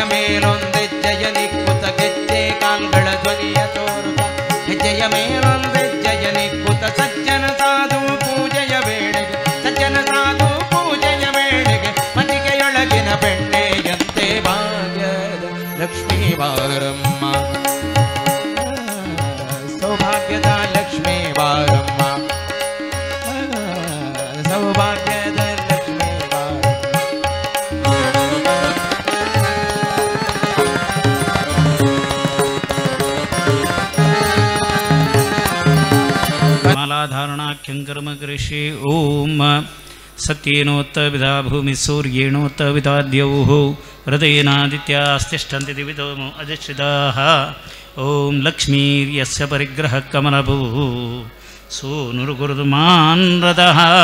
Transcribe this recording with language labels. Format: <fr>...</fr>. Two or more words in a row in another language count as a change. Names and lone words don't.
<kn>ಮೇಲೊಂದೆಜ್ಜೆಯ ನಿಕ್ಕುತ್ತ ಗೆಜ್ಜೆ ಕಾಲ್ಗಳ ಧ್ವನಿಯ ತೋರುತ್ತಾ ಹೆಜ್ಜೆಯ ಮೇಲೊಂದೆಜ್ಜೆಯ ನಿಕ್ಕುತ್ತ ಸಜ್ಜನ ಸಾಧು ಪೂಜೆಯ ವೇಳೆಗೆ ಸಜ್ಜನ ಸಾಧು ಪೂಜೆಯ ವೇಳೆಗೆ ಮನಿಗೆಯೊಳಗಿನ ಬೆಣ್ಣೆಯಂತೆ ಭಾಗ್ಯದ ಲಕ್ಷ್ಮೀ ಬಾರಮ್ಮ ಸೌಭಾಗ್ಯದ ಲಕ್ಷ್ಮೀ ಬಾರಮ್ಮ ಸೌಭಾಗ್ಯದ ಲಕ್ಷ್ಮೀ</kn> <sa>मालाधारणाख्यं कर्म करिष्ये ओम सत्येनोत्तविदा भूमि सूर्येणोत्तविदा द्यौः हृदयेनादित्यास्तिष्ठन्ति दिवितो अधिष्ठिताः ओम लक्ष्मीर्यस्य परिग्रहः कमलभूः सूनुर्गुरुमान् रथः</sa>